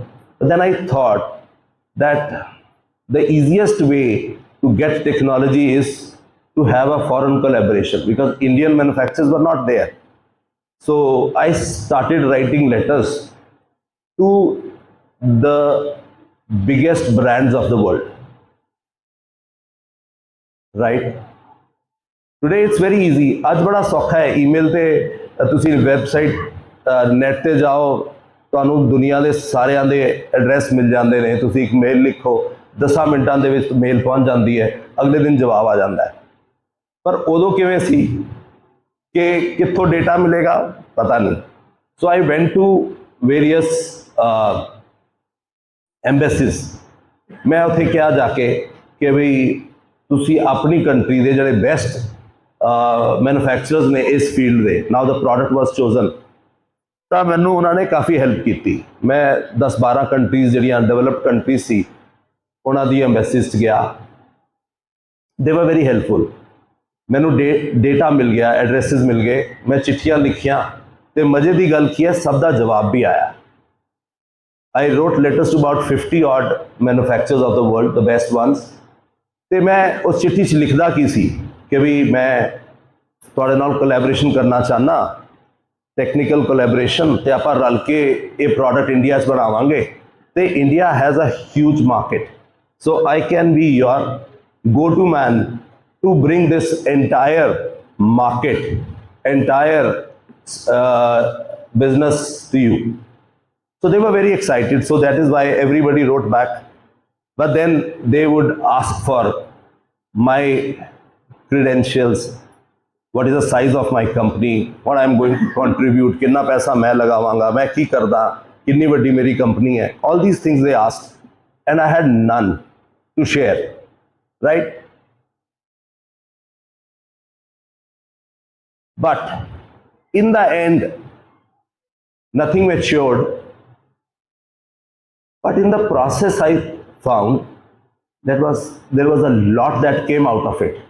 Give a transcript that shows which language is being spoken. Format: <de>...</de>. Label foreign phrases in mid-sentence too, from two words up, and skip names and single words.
<en>But then I thought that the easiest way to get technology is to have a foreign collaboration, because Indian manufacturers were not there. So I started writing letters to the biggest brands of the world, right? Today it's very easy.</en> <pa>ਅੱਜ ਬੜਾ ਸੌਖਾ ਹੈ, ਈਮੇਲ ਤੇ ਤੁਸੀ ਵੇਬਸਾਈਟ ਨੇਟ ਤੇ ਜਾਓ, ਤੁਹਾਨੂੰ ਦੁਨੀਆ ਦੇ ਸਾਰਿਆਂ ਦੇ ਐਡਰੈਸ ਮਿਲ ਜਾਂਦੇ ਨੇ, ਤੁਸੀਂ ਇੱਕ ਮੇਲ ਲਿਖੋ, 10 ਮਿੰਟਾਂ ਦੇ ਵਿੱਚ ਮੇਲ ਪਹੁੰਚ ਜਾਂਦੀ ਹੈ, ਅਗਲੇ ਦਿਨ ਜਵਾਬ ਆ ਜਾਂਦਾ ਹੈ। ਪਰ ਉਦੋਂ ਕਿਵੇਂ ਸੀ ਕਿ ਕਿੱਥੋਂ ਡੇਟਾ ਮਿਲੇਗਾ, ਪਤਾ ਨਹੀਂ।</pa> <en>So I went to various embassies.</en> <pa>ਮੈਂ ਉੱਥੇ ਕਿਆ ਜਾਕੇ ਕਿ ਭਾਈ ਤੁਸੀਂ ਆਪਣੀ ਕੰਟਰੀ ਦੇ ਜਿਹੜੇ</pa> <en>best manufacturers</en> <pa>ਨੇ ਇਸ ਫੀਲਡ ਦੇ,</pa> <en>now the product was chosen,</en> <pa>ਤਾਂ ਮੈਨੂੰ ਉਹਨਾਂ ਨੇ ਕਾਫੀ ਹੈਲਪ ਕੀਤੀ। ਮੈਂ 10-12 ਕੰਟਰੀਜ਼ ਜਿਹੜੀਆਂ</pa> <en>developed countries</en> <pa>ਸੀ ਉਹਨਾਂ ਦੀ ਐਮਬੈਸੀਜ਼ 'ਚ ਗਿਆ।</pa> <en>They were very helpful.</en> <pa>ਮੈਨੂੰ ਡੇਟਾ ਮਿਲ ਗਿਆ, ਐਡਰੈਸਿਸ ਮਿਲ ਗਏ, ਮੈਂ ਚਿੱਠੀਆਂ ਲਿਖੀਆਂ, ਤੇ ਮਜ਼ੇ ਦੀ ਗੱਲ ਕੀ ਹੈ, ਸਭ ਦਾ ਜਵਾਬ ਵੀ ਆਇਆ।</pa> <en>I wrote letters to about 50 odd manufacturers of the world, the best ones,</en> <pa>ਤੇ ਮੈਂ ਉਸ ਚਿੱਠੀ 'ਚ ਲਿਖਦਾ ਕੀ ਸੀ ਕਿ ਵੀ ਮੈਂ ਤੁਹਾਡੇ ਨਾਲ ਕੋਲੈਬੋਰੇਸ਼ਨ ਕਰਨਾ ਚਾਹੁੰਦਾ,</pa> <en>technical collaboration,</en> <pa>ਤੇ ਆਪਾਂ ਰਲ ਕੇ ਇਹ ਪ੍ਰੋਡਕਟ ਇੰਡੀਆ 'ਚ ਬਣਾਵਾਂਗੇ, ਤੇ</pa> <en>India has a huge market, so I can be your go to man to bring this entire market, entire business to you. So they were very excited, so that is why everybody wrote back. But then they would ask for my credentials, what is the size of my company, what I am going to contribute,</en> <pa>ਕਿਤਨਾ ਪੈਸਾ ਮੈਂ ਲਗਾਵਾਂਗਾ, ਮੈਂ ਕੀ ਕਰਦਾ, ਕਿਤਨੀ ਬੜੀ ਮੇਰੀ ਕੰਪਨੀ ਹੈ,</pa> <en>all these things they asked, and I had none to share, right? But in the end, nothing matured. But in the process, I found there was a lot that came out of it.</en>